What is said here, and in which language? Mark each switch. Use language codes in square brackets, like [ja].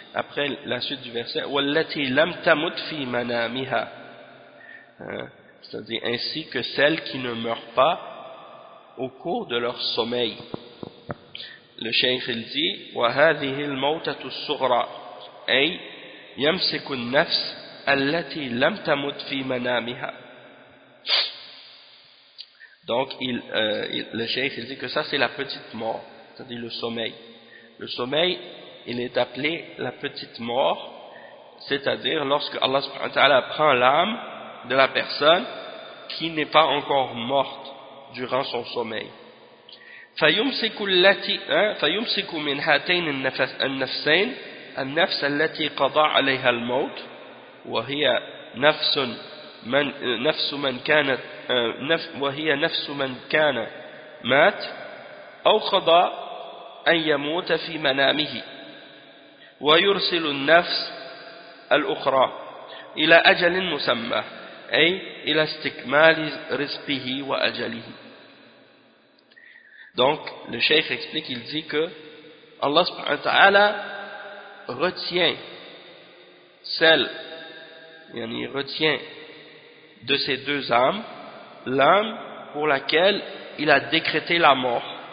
[fr] Après la suite du verset, wallati lam tamut fi manamiha, c'est-à-dire ainsi que celles qui ne meurent pas au cours de leur sommeil. Le cheikh il dit [ar] وهذه الموتة الصغرى أي يمسك النفس التي لم تمت في منامها. [fr] Donc le cheikh il dit que ça c'est la petite mort, c'est-à-dire le sommeil. Le sommeil il est appelé la petite mort, c'est-à-dire lorsque Allah subhanahu wa ta'ala prend l'âme de la personne qui n'est pas encore morte durant son sommeil. [ar] فيمسك التي فيمسك من هاتين النفسين النفس التي قضى عليها الموت وهي نفس من نفس من كانت وهي نفس من كان مات أو قضى أن يموت في منامه ويرسل النفس الأخرى إلى أجل مسمى أي إلى استكمال رزقه وأجله. [fr] Donc, le cheikh explique, il dit que Allah subhanahu wa ta'ala retient celle, yani il retient de ces deux âmes, l'âme pour laquelle il a décrété la mort.